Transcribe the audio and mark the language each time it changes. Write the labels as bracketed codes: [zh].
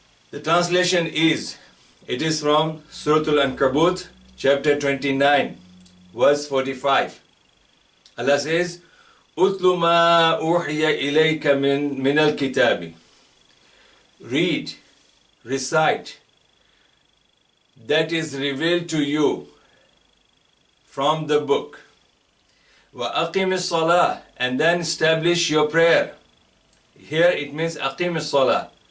[en] The translation is, it is from Surah Al-Ankabut, chapter 29, verse 45. Allah says, [ar] أُتْلُ مَا أُوحِيَ إِلَيْكَ مِنَ الْكِتَابِ. [en] Read, recite that is revealed to you from the book. [ar] وَأَقِمِ الصَّلَاةِ, [en] and then establish your prayer. Here it means [ar] أَقِمِ الصَّلَاةِ.